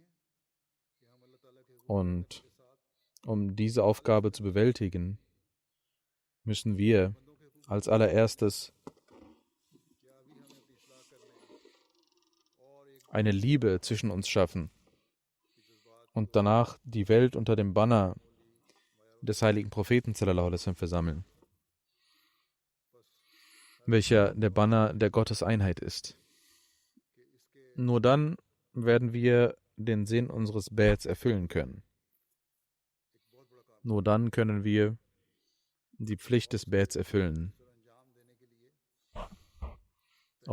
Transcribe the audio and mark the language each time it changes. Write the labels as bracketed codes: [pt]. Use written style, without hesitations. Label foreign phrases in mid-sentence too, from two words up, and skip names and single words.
[de] und um diese Aufgabe zu bewältigen, müssen wir als allererstes eine Liebe zwischen uns schaffen und danach die Welt unter dem Banner des heiligen Propheten [ar] صلى الله عليه وسلم [de] versammeln, welcher der Banner der Gotteseinheit ist. Nur dann werden wir den Sinn unseres Bets erfüllen können. Nur dann können wir die Pflicht des Bets erfüllen.